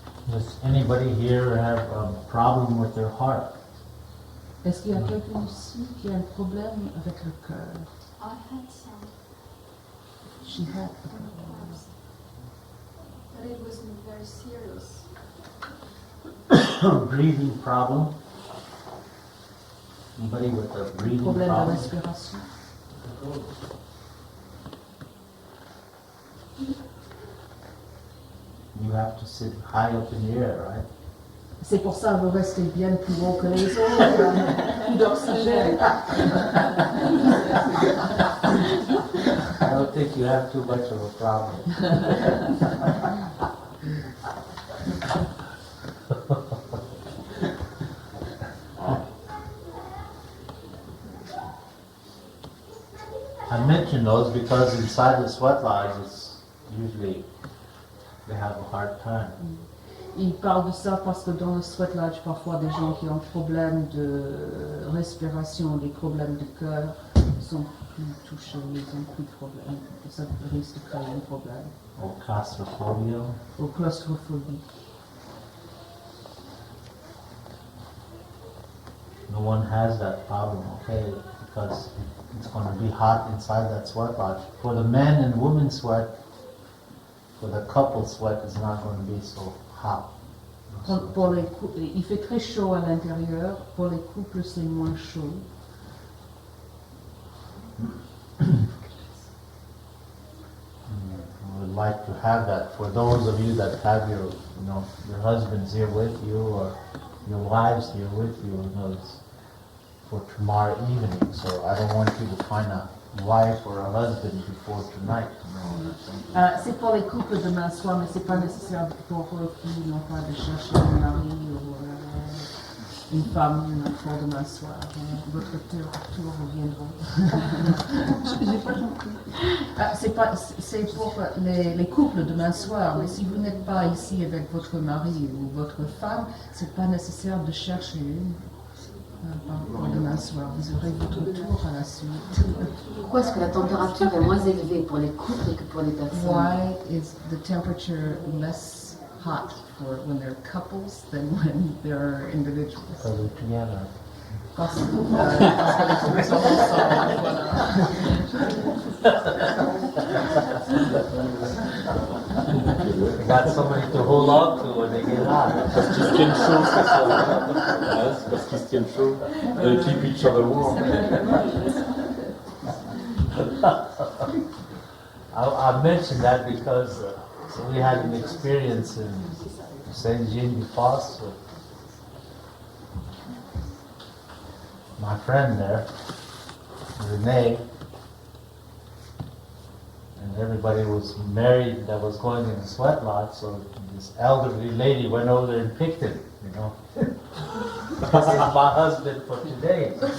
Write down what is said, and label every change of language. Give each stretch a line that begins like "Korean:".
English: Does anybody here have a problem with their heart?
French: Est-ce qu'il y a quelqu'un ici qui a un problème avec le cœur?
English: I had some, She had a problem. but it wasn't very serious. Breathing problem? Anybody with a breathing
French: Problème de
English: problem?
French: respiration.
English: You have to sit high up in the air, right?
French: C'est pour ça que vous restez bien plus haut que les autres, plus d'oxygène.
English: I don't think you have too much of a problem. I mention those because inside the sweat lodge, it's usually they have a hard time.
French: Il parle de ça parce que dans le sweat lodge, parfois des gens qui ont des problèmes de respiration, des problèmes de cœur, sont plus touchés, ils ont plus de problèmes. Ça risque de créer un problème.
English: Or claustrophobia.
French: Ou claustrophobie.
English: No one has that problem, okay? Because it's going to be hot inside that sweat lodge. For the men and women sweat, for the couple sweat is not going to be so hot.
French: Pour les il fait très chaud à l'intérieur, pour les couples c'est moins chaud.
English: I would like to have that for those of you that have your husbands here with you or your wives here with you, it's for tomorrow evening. So I don't want you to find a wife or a husband before tonight.
French: C'est pour les couples demain soir, mais c'est pas nécessaire pour eux qui n'ont pas de chercher un mari ou une femme pour demain soir. Votre tour reviendra. J'ai pas compris. C'est pour les couples demain soir, mais si vous n'êtes pas ici avec votre mari ou votre femme, c'est pas nécessaire de chercher une. Pour demain soir, vous aurez votre tour à la suite. Pourquoi est-ce que la température est moins élevée pour les couples que pour les personnes?
English: Why is the temperature less hot for when they're couples than when they're individuals? Because we're together.
French: Parce que les couples sont ensemble,
English: They got somebody to hold on to when they get hot.
French: Parce qu'ils se tiennent chaud, c'est ça. Ouais, c'est parce qu'ils se tiennent chaud.
English: They keep each other warm. I mentioned that because we had an experience in Saint-Jean-du-Fosse with my friend there, Venait, and everybody was married that was going in the sweat lodge, so this elderly lady went over there and picked him, This is my husband for today.